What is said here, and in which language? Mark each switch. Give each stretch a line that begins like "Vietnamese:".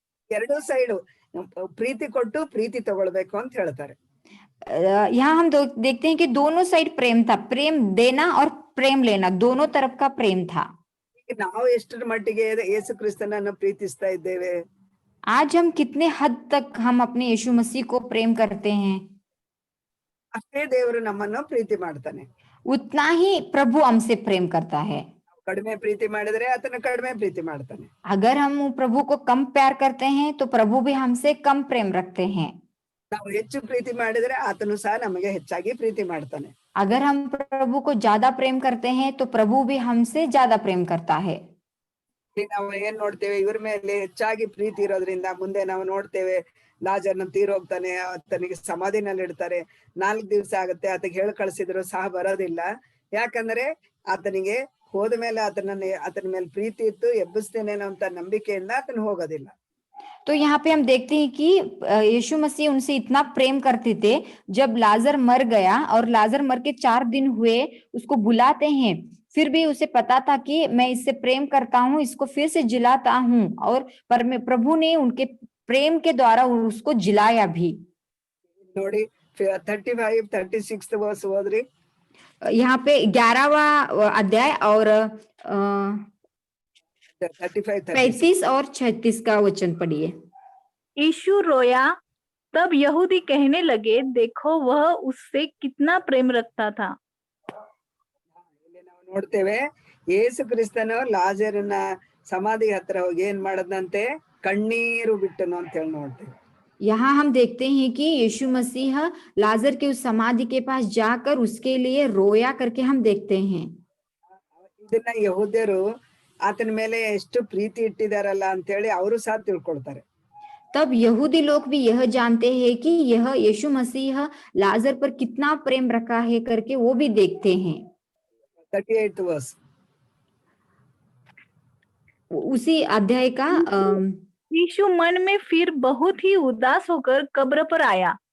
Kannada: ಎರಡೂ ಸೈಡು ಪ್ರೀತಿ ಕೊಟ್ಟು ಪ್ರೀತಿ ತಗೊಳ್ಬೇಕು ಅಂತ ಹೇಳ್ತಾರೆ.
Hindi: यहाँ हम देखते हैं कि दोनों साइड प्रेम था, प्रेम देना और प्रेम लेना, दोनों तरफ का प्रेम था.
Kannada: ನಾವು ಎಷ್ಟರ ಮಟ್ಟಿಗೆ ಯೇಸು ಕ್ರಿಸ್ತನನ್ನು ಪ್ರೀತಿಸ್ತಾ ಇದ್ದೇವೆ?
Hindi: आज हम कितने हद तक हम अपने यीशु मसीह को प्रेम करते हैं?
Kannada: ಅಷ್ಟೇ ದೇವರು ನಮ್ಮನ್ನು ಪ್ರೀತಿ ಮಾಡ್ತಾನೆ.
Hindi: उतना ही प्रभु हमसे प्रेम करता है.
Kannada: ಕಡಿಮೆ ಪ್ರೀತಿ ಮಾಡಿದ್ರೆ ಆತನ ಕಡಿಮೆ ಪ್ರೀತಿ ಮಾಡ್ತಾನೆ.
Hindi: अगर हम प्रभु को कम प्यार करते हैं तो प्रभु भी हमसे कम प्रेम रखते हैं.
Kannada: ನಾವು ಹೆಚ್ಚು ಪ್ರೀತಿ ಮಾಡಿದ್ರೆ ಆತನು ಸಹ ನಮಗೆ ಹೆಚ್ಚಾಗಿ ಪ್ರೀತಿ ಮಾಡ್ತಾನೆ.
Hindi: अगर हम प्रभु को ज्यादा प्रेम करते हैं तो प्रभु भी हमसे ज्यादा प्रेम करता है.
Kannada: ನಾವು ಏನ್ ನೋಡ್ತೇವೆ, ಇವ್ರ ಮೇಲೆ ಹೆಚ್ಚಾಗಿ ಪ್ರೀತಿ ಇರೋದ್ರಿಂದ ಮುಂದೆ ನಾವು ನೋಡ್ತೇವೆ ಲಾಜರ್ನ ತೀರೋಗ್ತಾನೆ, ಆತನಿಗೆ ಸಮಾಧಿನಲ್ಲಿ ಇಡ್ತಾರೆ. 4 ದಿವಸ ಆಗುತ್ತೆ, ಆತನಿಗೆ ಹೇಳಿ ಕಳ್ಸಿದ್ರು ಸಹ ಬರೋದಿಲ್ಲ. ಯಾಕಂದ್ರೆ ಆತನಿಗೆ ಹೋದ ಮೇಲೆ ಆತನ ಮೇಲೆ ಪ್ರೀತಿ ಇತ್ತು, ಎಬ್ಬಿಸ್ತೇನೆ ಅಂತ ನಂಬಿಕೆಯಿಂದ ಆತನ ಹೋಗೋದಿಲ್ಲ.
Hindi: तो यहाँ पे हम देखते हैं कि यीशु मसीह उनसे इतना प्रेम करते थे, जब लाजर मर गया और लाजर मर के 4 दिन हुए, उसको बुलाते हैं, फिर भी उसे पता था कि मैं इससे प्रेम करता हूँ, इसको फिर से जिलाता हूँ, और प्रभु ने उनके प्रेम के द्वारा उसको जिलाया भी.
Kannada: ನೋಡಿ 35 36 ವರ್ಸ್ ಓದ್ರಿ.
Hindi: यहाँ पे 11वां अध्याय और 35 36 35 और 36 का वचन पढ़िए। यीशु रोया। तब यहूदी कहने लगे, देखो वह उससे कितना प्रेम रखता था।
Kannada: ಇಲ್ಲಿ ನಾವು ನೋಡ್ತೇವೆ ಯೇಸು ಕ್ರಿಸ್ತನು ಲಾಜರನ ಸಮಾಧಿ ಹತ್ರ ಹೋಗಿ ಏನ್ ಮಾಡದಂತೆ, ಕಣ್ಣೀರು ಬಿಟ್ಟನು ಅಂತ ಹೇಳಿ ನೋಡ್ತೇವೆ.
Hindi: यहाँ हम देखते हैं कि यीशु मसीह लाजर के उस समाधि के पास जाकर उसके लिए रोया करके हम देखते हैं।
Kannada: ಇದನ್ನ ಯಹೂದ್ಯರು ಆತನ ಮೇಲೆ ಎಷ್ಟು ಪ್ರೀತಿ ಇಟ್ಟಿದಾರಲ್ಲ ಅಂತ ಹೇಳಿ ಅವರು ಸಹ ತಿಳ್ಕೊಳ್ತಾರೆ.
Hindi: तब यहूदी लोग भी यह जानते हैं कि यह यीशु मसीह लाजर पर कितना प्रेम रखा है करके वो भी देखते हैं। 38 वर्स उसी अध्याय का यीशु मन में फिर बहुत ही उदास होकर कब्र पर आया।